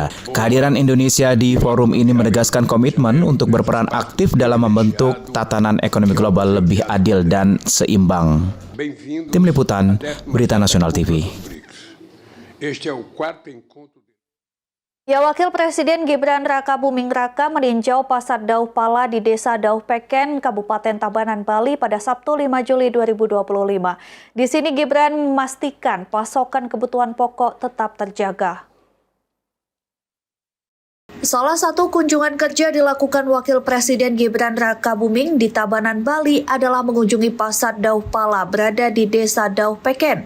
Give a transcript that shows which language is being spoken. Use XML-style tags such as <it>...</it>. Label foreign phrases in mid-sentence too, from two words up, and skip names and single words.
<id>Kehadiran Indonesia di forum ini menegaskan komitmen untuk berperan aktif dalam membentuk tatanan ekonomi global lebih adil dan seimbang. Tim Liputan, Berita Nasional TV. Ya, Wakil Presiden Gibran Rakabuming Raka meninjau Pasar Dauh Pala di Desa Dauh Peken, Kabupaten Tabanan, Bali pada Sabtu 5 Juli 2025. Di sini Gibran memastikan pasokan kebutuhan pokok tetap terjaga. Salah satu kunjungan kerja dilakukan Wakil Presiden Gibran Rakabuming di Tabanan, Bali adalah mengunjungi Pasar Dauh Pala berada di Desa Dauh Peken.</id>